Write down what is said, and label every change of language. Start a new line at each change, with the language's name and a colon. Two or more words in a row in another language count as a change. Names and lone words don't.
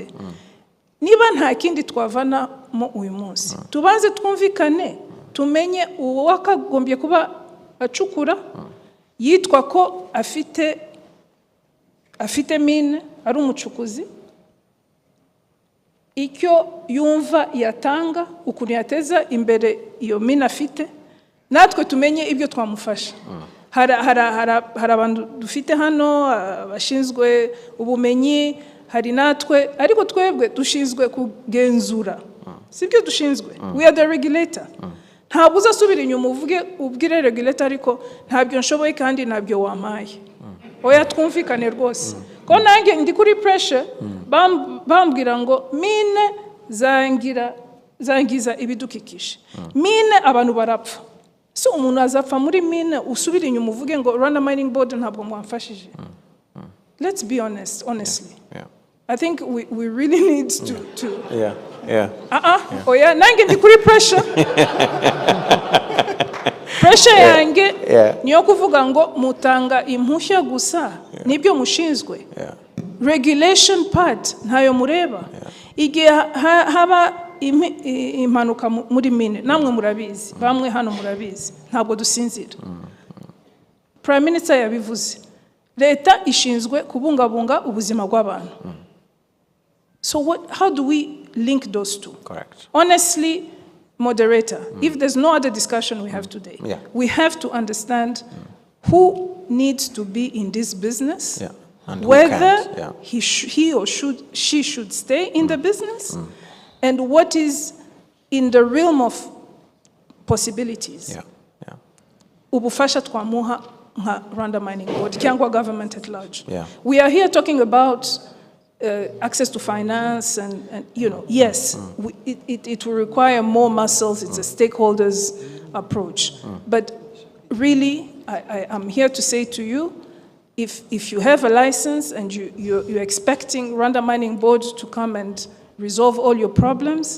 Kinyarwanda: Niba nta kindi twavana mu uyu munsi, tubanze twumvikane, tumenye uwakagombye kuba acukura yitwa ko afite mine, ari umucukuzi, icyo yumva yatanga, ukuntu yateza imbere iyo mine afite, natwe tumenye ibyo twamufasha. Hari abantu dufite hano bashinzwe ubumenyi, hari natwe, ariko twebwe dushinzwe kugenzura, sibyo dushinzwe.
English: We are the regulator.
Kinyarwanda: Ntabwo uzasubira inyuma ubwire regulator ariko ntabyo nshoboye kandi ntabyo wampaye. Oya, twumvikane rwose. Ko nange ndi kuri pressure, bambwira ngo mine zangiza ibidukikije. Mine abantu barapfa. So umuntu azapfa muri mine, usubira inyuma uvuge ngo Rwanda Mining Board ntabwo mwamfashije.
English: Let's be honest, honestly. I think we really need to
Kinyarwanda: Oya, nange ndi kuri
English: pressure.
Kinyarwanda: Pressure yange niyo kuvuga ngo mutanga impushya gusa, nibyo mushinzwe.
English: Regulation part
Kinyarwanda: ntayo mureba. Igihe haba impanuka muri mine, namwe murabizi, bamwe hano murabizi, ntabwo dusinzira.
English: Prime Minister
Kinyarwanda: yabivuze, leta ishinzwe kubungabunga ubuzima bw'abantu.
English: So how do we link those two? Correct. Honestly, moderator, if there's no other discussion we have today, we have to understand who needs to be in this business, and whether he or she should stay in the business, and what is in the realm of possibilities.
Kinyarwanda: Ubufasha twamuha nka Rwanda Mining Board cyangwa
English: government at large. We are here talking about access to finance and yes, it will require more muscles. It's a stakeholders approach. But really, I am here to say to you, if you have a license and you're expecting Rwanda Mining Board to come and resolve all your problems,